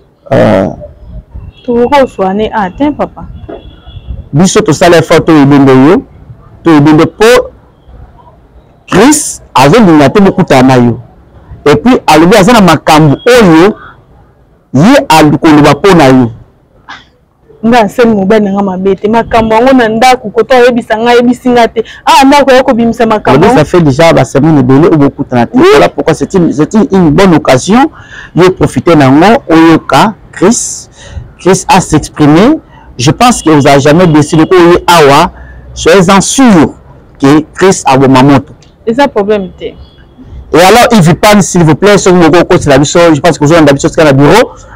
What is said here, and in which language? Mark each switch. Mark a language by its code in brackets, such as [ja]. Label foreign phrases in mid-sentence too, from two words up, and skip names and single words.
[ln] Euh, Tokoswane, ah, tiens, papa. Biso tosala effort to ebende yo, to ebende po Chris azolinga te bokutana na yo. [fr] Et puis [ln] alobi aza na makambo oyo ye alikoloba mpo na yo. Nga nsali mobali na nga mabe te. Makambo yango na ndako, koto ayebisa nga, ayebisi nga te. Ah, ndako ya kobimisa makambo. Alobi [fr] ça fait déjà [ln] ba semaine ebele oyo bokutana te. [fr] Oui. Voilà pourquoi c'est une, c'est une, une bonne occasion [ln] yo profiter nango oyoka [fr] Chris. Chris a s'exprimer. Je pense que vous avez jamais décidé que [ln] oyo awa, [fr] soyez-en sûr que Chris [ln] aboma moto. Eza problème te. [fr] Et alors, Yves Pan, s'il vous plaît, si vous voulez coach la mission, je pense que vous avez une mission dans le bureau.